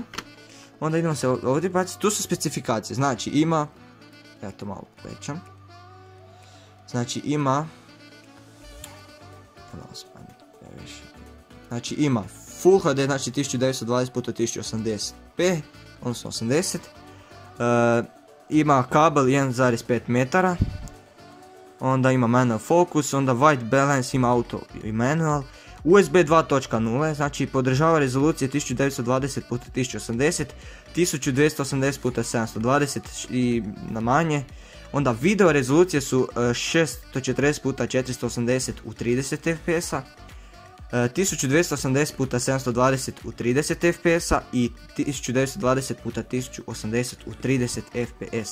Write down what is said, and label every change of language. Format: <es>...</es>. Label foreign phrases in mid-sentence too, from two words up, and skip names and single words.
<hr>Onda idemo se ovdje baciti, tu su specifikacije, znači ima, ja to malo povećam, znači ima, znači ima</hr> <en>Full HD,</en> <hr>znači 1920x1080p, odnosno 80, ima kabel 1,5 metara, onda ima</hr> <en>manual focus,</en> <hr>onda</hr> <en>white balance,</en> <hr>ima auto i manual, USB 2.0, znači podržava rezolucije 1920x1080, 1280x720 i na manje. Onda video rezolucije su 640x480 u 30 fps, 1280x720 u 30 fps i 1920x1080 u 30 fps.</hr>